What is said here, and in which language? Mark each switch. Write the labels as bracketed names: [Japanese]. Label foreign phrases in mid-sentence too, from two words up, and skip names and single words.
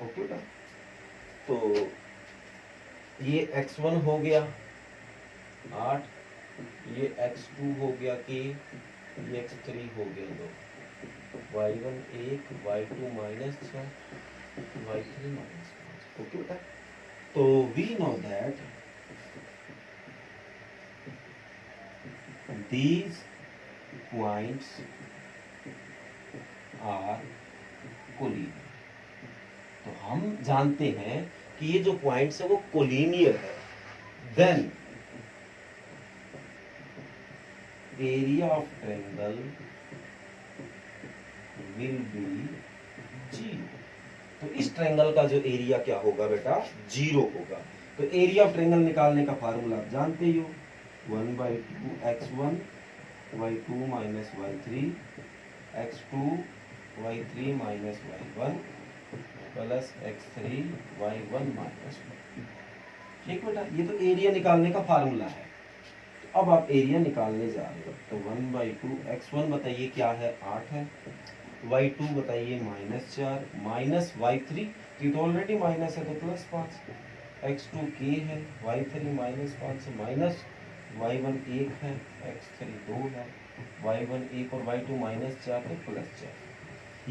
[Hindi] ओके बेटा, तो ये x1 हो गया 8, ये x2 हो गया k, ये x3 हो गया 2, y1 1, y2 माइनस 6, y3 माइनस 5। [English] ओके [Hindi] बेटा, तो [English] we know that these points are collinear. [Hindi] तो हम जानते हैं कि ये जो पॉइंट्स है वो कोलिनियर है। [English] then area of triangle will be 0. [Hindi] तो इस ट्रायंगल का जो एरिया क्या होगा बेटा, 0 होगा। तो [English] area of triangle [Hindi] निकालने का फार्मूला आप जानते ही हो, 1/2 x1 y2 माइनस y3 x2 y3 माइनस y1 प्लस x3 y1 माइनस y। ठीक बेटा, ये तो एरिया निकालने का फार्मूला है। तो अब आप एरिया निकालने जा रहे हो, तो 1/2 x1 बताइए क्या है, 8 है, y2 बताइए -4, माइनस y3, ये तो ऑलरेडी माइनस है तो +5, x2 k है, y3 -5 माइनस y1 1 है, x3 2 है, y1 1 और y2 -4 तो +4।